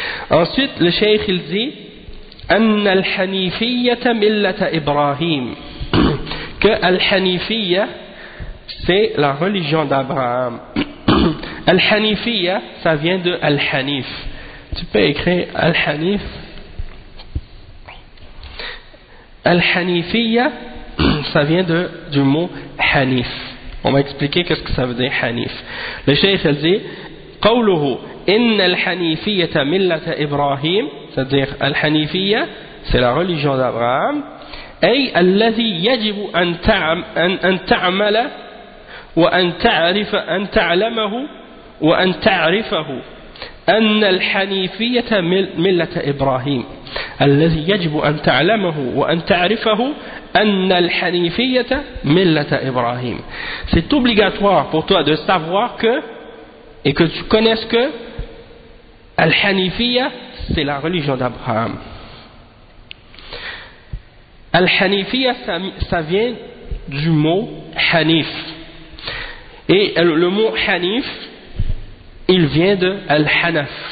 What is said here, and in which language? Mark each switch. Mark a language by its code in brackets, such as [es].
[fr] Ensuite, le cheikh il dit [ar] أن الحنيفية ملة إبراهيم, [fr] que الحنيفية c'est la religion d'Abraham. الحنيفية ça vient de الحنيف. Tu peux écrire الحنيف. Al-Hanifiyya, ça vient de, du mot Hanif. On va expliquer qu'est-ce que ça veut dire Hanif. Le Cheikh il dit, قوله, [ar] إن الحنيفية ملة إبراهيم, [fr] c'est-à-dire Al-Hanifiyya, c'est la religion d'Abraham, [ar] أي الذي يجب أن تعمل وأن تعرف أن تعلمه وأن تعرفه. أن الحنيفية ملة إبراهيم الذي يجب أن تعلمه وأن تعرفه أن الحنيفية ملة إبراهيم. [fr] C'est obligatoire pour toi de savoir que et que tu connaisses que الحنيفية c'est la religion d'Abraham. الحنيفية ça vient du mot حنيف, et le mot حنيف il vient de Al-Hanaf.